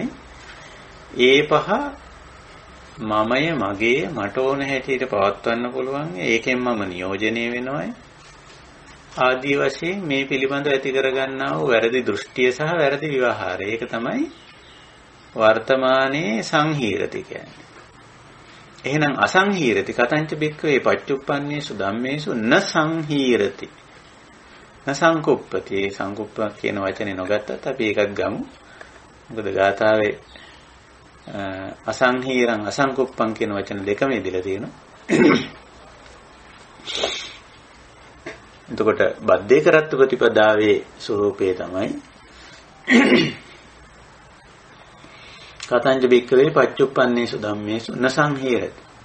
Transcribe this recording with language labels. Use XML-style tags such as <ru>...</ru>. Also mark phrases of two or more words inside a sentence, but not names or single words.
<si>ඒ පහ මමය මගේ මට ඕන හැටියට පවත්වන්න පුළුවන්. ඒකෙන් මම නියෝජනය වෙනවයි. ආදී වශයෙන් මේ පිළිබඳව ඇති කරගන්නා වූ වැරදි දෘෂ්ටිය සහ වැරදි විවහාරය. ඒක තමයි වර්තමානයේ සංහීරති කියන්නේ.</si> <pi>එහෙනම් අසංහීරති කතංච බික්කවේ පච්චුප්පන්නේසු ධම්මේසු න සංහීරති න සංකුප්පති.</pi> <si>සංකුප්ප කියන වචනේ නොගත්තත් අපි ඒකක් ගමු. මොකද ගාථාවේ</si> <pi>අසංහීරං අසංකුප්පං</pi> <si>කියන වචන දෙකම ඉදලා තියෙනවා. එතකොට බද්ධේ කරත්ත ප්‍රතිපදාවේ ස්වરૂපය තමයි</si> <pi>කතංච බික්කවේ පච්චුප්පන්නේසු ධම්මේසු න සංහීරති.</pi>